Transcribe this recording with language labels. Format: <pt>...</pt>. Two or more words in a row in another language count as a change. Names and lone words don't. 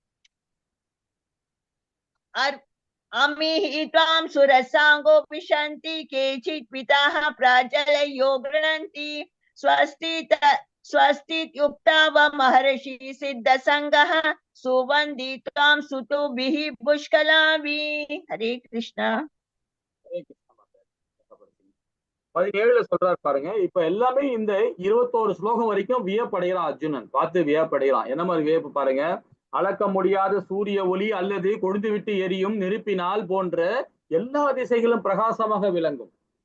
<sa>अमीहि त्वां सुरसाङ्गोपिशन्ति केचित् पिताः प्राजलयो गृह्णन्ति स्वस्तित्युक्ताव महर्षि सिद्धसङ्गः सुवन्दी त्वां सुतोभिः पुष्कलाभिः.</sa> <hi>हरे कृष्णा.</hi> <ta>17ல சொல்றாரு பாருங்க. இப்ப எல்லாமே இந்த 21 ஸ்லோகம் வரைக்கும் வியப்படைகிறான் அர்ஜுனன். பார்த்து வியப்படைகிறான். என்ன மாதிரி வியப்பு பாருங்க. அளக்க முடியாத சூரிய ஒளி அல்லது கொழுந்து விட்டு எரியும் நெருப்பினால் போன்ற எல்லா திசைகளும் பிரகாசமாக விளங்கும்.</ta>